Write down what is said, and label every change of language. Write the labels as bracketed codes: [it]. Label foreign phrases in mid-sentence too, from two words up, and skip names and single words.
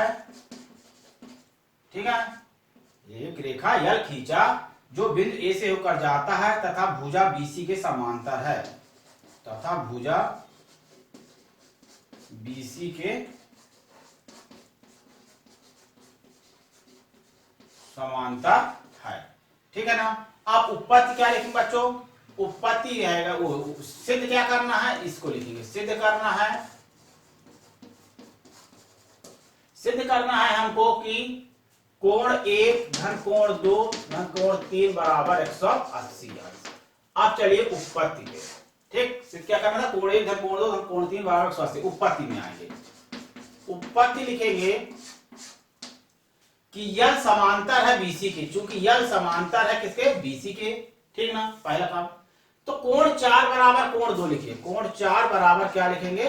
[hi] ठीक है, एक रेखा यल खींचा जो बिंदु ए से होकर जाता है तथा भुजा बीसी के समांतर है, तथा भुजा बीसी के समांतर है। ठीक है ना, आप उत्पत्ति क्या लिखेंगे बच्चों? उत्पत्ति रहेगा, वो सिद्ध क्या करना है, इसको लिखेंगे, सिद्ध करना है, सिद्ध करना है हमको कि कोण 1 धन कोण 2 धन कोण 3 बराबर 180 अंश। अब चलिए उत्पत्ति पे। ठीक, सिद्ध क्या करना था? कोण 1 धन कोण 2 धन कोण 3 बराबर 180। उत्पत्ति में आएंगे, उत्पत्ति लिखेंगे कि यल समांतर है बीसी के, चूंकि यल समांतर है किसके? बीसी के। ठीक ना, पहला काम। तो कोण 4 बराबर कोण 2 लिखिए, कोण 4 बराबर क्या लिखेंगे?